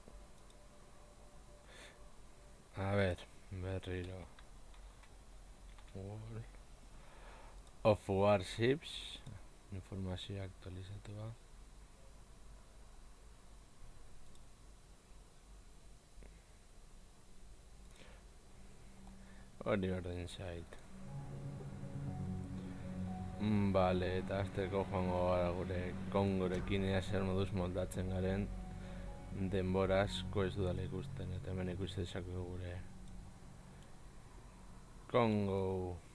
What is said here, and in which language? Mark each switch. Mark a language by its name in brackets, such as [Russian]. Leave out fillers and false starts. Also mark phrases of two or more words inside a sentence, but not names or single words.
[Spanish] A ver, berriro. [Basque] World of Warships. Informazioa aktualizatua. Hori berdin zait. Bale, eta azteko joango gara gure Kongorekin ea zer moduz moldatzen garen denbora asko ez dudala ikusten, eta hemen ikusten dezakegu gure Kongo